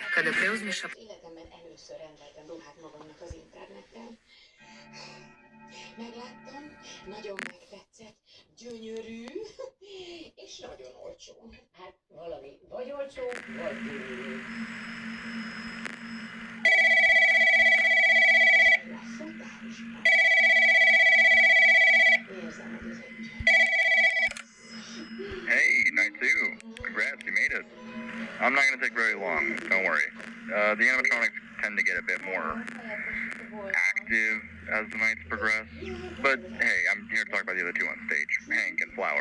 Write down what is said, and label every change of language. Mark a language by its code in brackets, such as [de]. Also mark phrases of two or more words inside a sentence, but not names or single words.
[hr] Kada preuzmeš [hu] Életemben először rendeltem ruhát magamnak az interneten. Megláttam, nagyon megtetszett, gyönyörű, és nagyon olcsó. Hát valami vagy olcsó, vagy gyönyörű. Érzem, hogy ez egy [en] Hey, night two. Congrats, you made it. I'm not gonna take very long, don't worry. The animatronics tend to get a bit more active as the nights progress. But hey, I'm here to talk about the other two on stage, Hank and Flower.